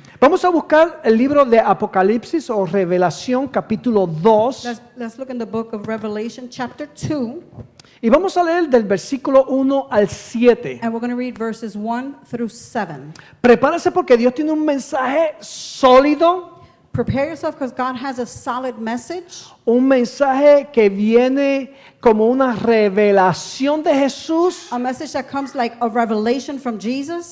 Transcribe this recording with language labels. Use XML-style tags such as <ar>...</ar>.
<es>Vamos a buscar el libro de Apocalipsis o Revelación, capítulo 2.</es> <en>Let's look in the book of Revelation, chapter 2,</en> <es>Y vamos a leer del versículo 1 al 7.</es> <en>and we're going to read verses 1 through 7.</en> <es>Prepárese porque Dios tiene un mensaje sólido,</es> <en>Prepare yourself because God has a solid message,</en> <es>un mensaje que viene como una revelación de Jesús</es> <en>a message that comes like a revelation from Jesus</en>